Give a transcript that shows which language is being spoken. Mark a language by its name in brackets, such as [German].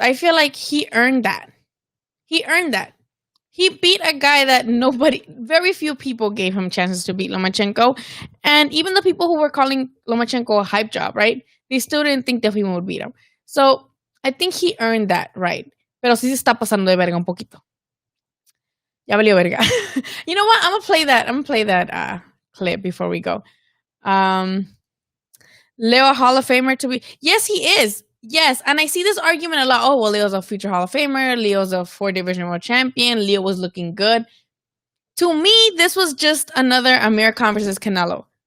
[English] I feel like he earned that. He earned that. He beat a guy that very few people gave him chances to beat Lomachenko. And even the people who were calling Lomachenko a hype job, right? They still didn't think Teofimo would beat him. So I think he earned that right. [Spanish] Pero sí se está pasando de verga un poquito. Ya valió verga. [English] You know what? I'm gonna play that clip before we go. Leo a Hall of Famer to be. Yes, he is. Yes, and I see this argument a lot. Oh, well, Leo's a future Hall of Famer. Leo's a 4 division world champion. Leo was looking good. To me, this was just another Amir Khan versus Canelo.